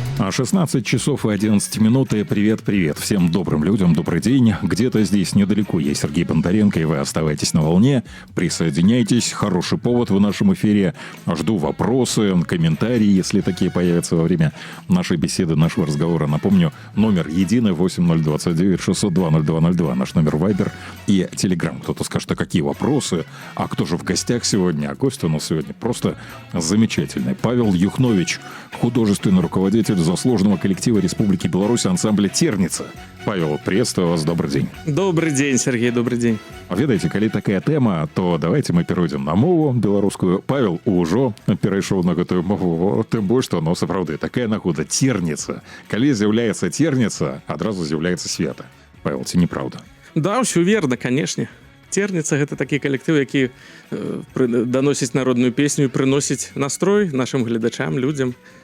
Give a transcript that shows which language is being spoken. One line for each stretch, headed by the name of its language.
Russian: 16 часов и 11 минут, и привет-привет всем добрым людям, добрый день. Где-то здесь недалеко я Сергей Бондаренко, и вы оставайтесь на волне, присоединяйтесь. Хороший повод в нашем эфире. Жду вопросы, комментарии, если такие появятся во время нашей беседы, нашего разговора. Напомню, номер единый 8029-602-0202, наш номер Viber и Telegram. Кто-то скажет, а какие вопросы? А кто же в гостях сегодня? А гость у нас сегодня просто замечательный. Павел Юхнович, художественный руководитель заслуженного коллектива Республики Беларусь ансамбля «Терница». Павел, приветствую вас, добрый день. Добрый день, Сергей, добрый день.
Belarusian: Ведаеце, калі такая тэма, то
Russian: давайте мы перейдем
Belarusian: на мову беларускую. Павел ужо перайшоў на гэтую мову, тым больш, што сапраўды такая нагода «Терница». Калі з'яўляецца «Терница», адразу з'яўляецца свята. Павел, ці неправда? Да, ўсё верно, канешне. «Терница» — гэта такі калектыў, які даносіць народную песню і прыносіць настрой нашим гледачам, людям.